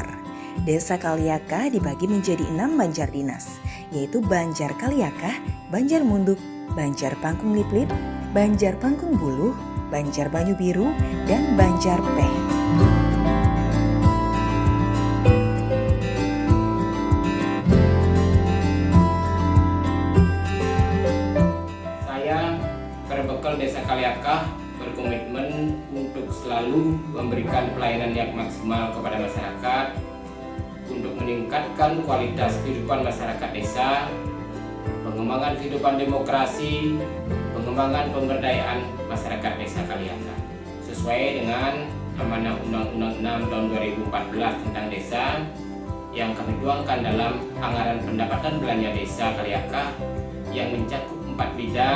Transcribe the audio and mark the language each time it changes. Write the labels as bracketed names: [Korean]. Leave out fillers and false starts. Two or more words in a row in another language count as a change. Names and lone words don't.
[Indonesian] Desa Kaliakah dibagi menjadi 6 banjar dinas, yaitu Banjar Kaliakah, Banjar Munduk, Banjar Pangkung Liplip, Banjar Pangkung Buluh, Banjar Banyu Biru, dan Banjar Peh. Perbekal Desa Kaliakah berkomitmen untuk selalu memberikan pelayanan yang maksimal kepada masyarakat untuk meningkatkan kualitas kehidupan masyarakat desa, pengembangan kehidupan demokrasi, pengembangan pemberdayaan masyarakat Desa Kaliakah sesuai dengan amanah Undang-Undang 6 tahun 2014 tentang desa yang kami tuangkan dalam anggaran pendapatan belanja Desa Kaliakah yang mencakup 4 bidang.